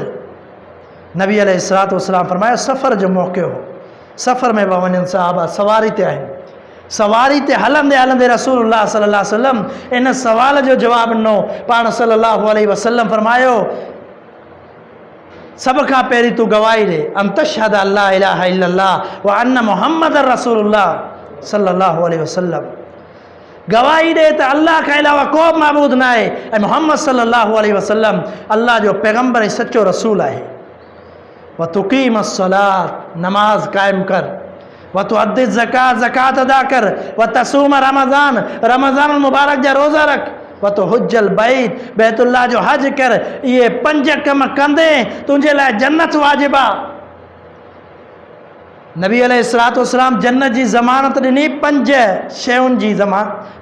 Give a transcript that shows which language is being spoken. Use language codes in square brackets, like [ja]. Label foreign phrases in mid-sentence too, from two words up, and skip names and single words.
[sd] नबी [ar] عليه الصلاة والسلام [sd] फरमायो, सफ़र जो मौक़ो हो, सफ़र में पिया वञनि सहाबा, सवारी ते आहिनि। सवारी ते हलंदे हलंदे रसूलुल्लाह [ar] صلى الله عليه وسلم [sd] इन सवाल जो जवाबु ॾिनो। पाण [ar] صلى الله عليه وسلم [sd] फरमायो, सभ खां पहिरीं तूं गवाही ॾे, [ar] أن تشهد أن لا إله إلا الله وأن محمد رسول الله صلى الله عليه وسلم. [sd] गवाही ॾे त अल्लाह खां अलावा को बि माबूद न आहे ऐं मुहम्मद [ar] صلى الله عليه وسلم [sd] अल्लाह जो पैगम्बर ऐं सचो रसूल आहे। [ar] وتقيم الصلاة, [sd] नमाज क़ाइमु कर। [ar] وتؤدي الزكاة, [sd] ज़कात अदा कर। [ar] وتصوم رمضان, [sd] रमज़ान मुबारक जा रोज़ा रख। [ar] وتحج البيت, [sd] बैतुल्लाह जो हज कर। इहे 5 कम कंदे तुंहिंजे लाइ जन्नत वाजिब आहे। नबी [ar] عليه الصلاة والسلام [sd] जन्नत जी ज़मानत ॾिनी 5 शयुनि जी ज़मानत।